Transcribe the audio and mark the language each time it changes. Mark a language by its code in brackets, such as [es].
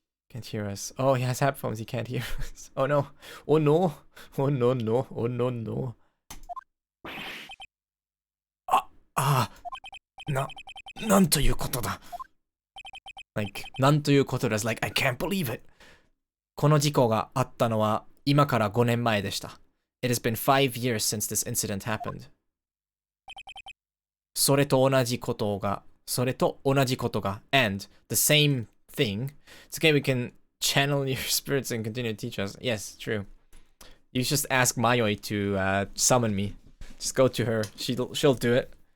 [en] Can't hear us. Oh, he has headphones. He can't hear us. Oh no. Oh no. Oh no no. Oh no no. [ja] なんということだ。 [en] Like, [ja] なんということです。 [en] Like, I can't believe it. [ja] この事故があったのは今から5年前でした。 [en] It has been 5 years since this incident happened. [ja] それと同じことが、 [en] and the same thing. It's okay, we can channel your spirits and continue to teach us. Yes, true. You just ask Mayoi to summon me. Just go to her. She'll do it.